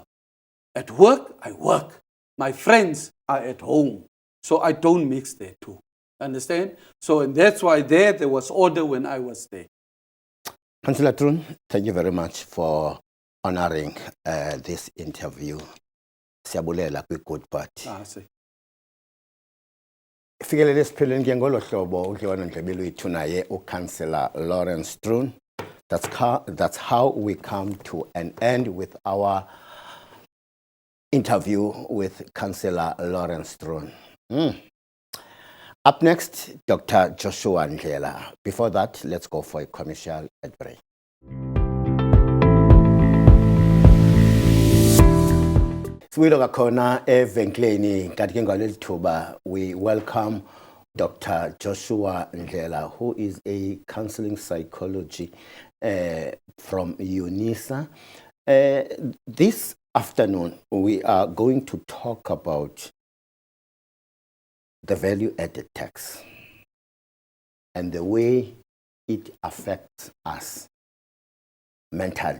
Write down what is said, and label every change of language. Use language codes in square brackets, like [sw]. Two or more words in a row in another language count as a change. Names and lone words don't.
[en] At work, I work. My friends are at home. So I don't mix the two. Understand? So and that's why there was order when I was there. Councillor Trun, thank you very much for honoring this interview. [xh] Siyabulela kwi-Good Party. [en] See. [xh] Fikelele sipheleni ke ngolo hlobo udliwano ndlebe lwethu naye uCouncillor Lawrence Trun. [en] That's how we come to an end with our interview with Councillor Lawrence Trun. Up next, Dr. Joshua Ndlela. Before that, let's go for a commercial break. [xh] Siwilo kakhona evenkleni kanti ke ngaleli thuba [en] we welcome Dr. Joshua Ndlela, who is a counseling psychology from UNISA. This afternoon, we are going to talk about the value-added tax and the way it affects us mentally.